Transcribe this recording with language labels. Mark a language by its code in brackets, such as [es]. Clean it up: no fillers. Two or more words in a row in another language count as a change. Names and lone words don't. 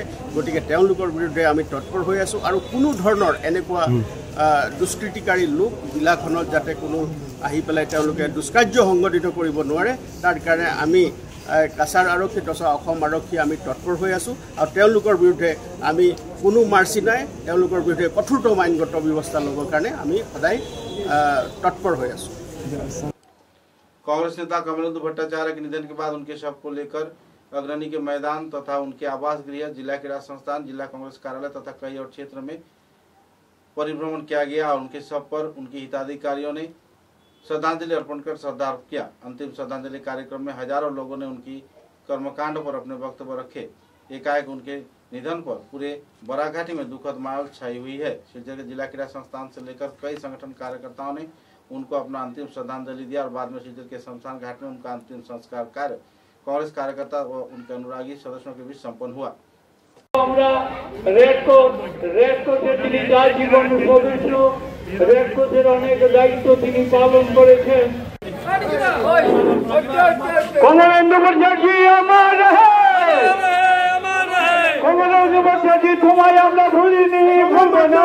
[as] গতিকে তেওঁলোকৰ বিৰুদ্ধে আমি তৎপৰ হৈ আছোঁ আৰু কোনো ধৰণৰ এনেকুৱা দুষ্কৃতিকাৰী লোক জিলাখনত যাতে কোনো আহি পেলাই তেওঁলোকে দুষ্কাৰ্য সংঘটিত কৰিব নোৱাৰে তাৰ কাৰণে আমি কাছাৰ আৰক্ষী তথা অসম আৰক্ষী আমি তৎপৰ হৈ আছোঁ আৰু তেওঁলোকৰ বিৰুদ্ধে আমি কোনো মাৰ্চি নাই, তেওঁলোকৰ বিৰুদ্ধে কঠোৰতম আইনগত ব্যৱস্থা ল'বৰ কাৰণে আমি সদায় তৎপৰ হৈ আছোঁ। [hi] कांग्रेस नेता कमलेंदु भट्टाचार्य के निधन के बाद उनके शव को लेकर अग्रणी के मैदान तथा उनके आवास गृह, जिला क्रीड़ा संस्थान, जिला कांग्रेस कार्यालय तथा कई और क्षेत्र में परिभ्रमण किया गया और उनके शव पर उनके हिताधिकारियों ने श्रद्धांजलि अर्पण कर श्रद्धार्पण किया। अंतिम श्रद्धांजलि कार्यक्रम में हजारों लोगों ने उनकी कर्मकांड पर अपने वक्तव्य रखे। एकाएक उनके निधन पर पूरे बराघाटी में दुखद माहौल छाई हुई है। सिलचर के जिला क्रीड़ा संस्थान से लेकर कई संगठन कार्यकर्ताओं ने उनको अपना अंतिम श्रद्धांजलि दिया और बाद में सिलचर के शमशान घाट में उनका अंतिम संस्कार कार्य कांग्रेस कार्यकर्ता व उनके अनुरागी सदस्यों के बीच संपन्न हुआ। [bn] কমলেন্দু ভট্টাচার্য আমার রহে, কমলেন্দু ভট্টাচার্য তোমায় আমরা ভুলিনি, ভুলবো না।